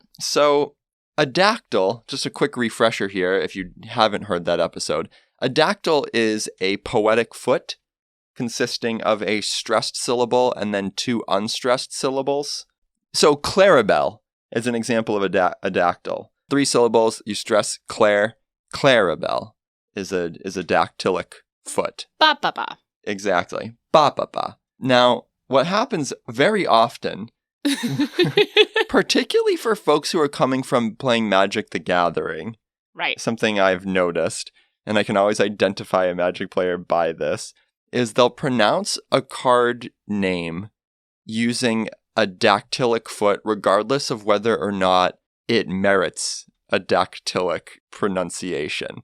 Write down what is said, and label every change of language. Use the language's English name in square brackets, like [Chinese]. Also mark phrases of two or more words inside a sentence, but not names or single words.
[English] So a dactyl, just a quick refresher here if you haven't heard that episode, a dactyl is a poetic foot consisting of a stressed syllable and then two unstressed syllables. So Clarabelle is an example of a dactyl. 3 syllables, you stress Claire. Clarabelle is a dactylic foot. Ba ba ba. Exactly. Ba ba ba. Now, what happens very often, particularly for folks who are coming from playing Magic the Gathering, Right. something I've noticed, and I can always identify a Magic player by this, is they'll pronounce a card name using a dactylic foot regardless of whether or not it merits a dactylic pronunciation.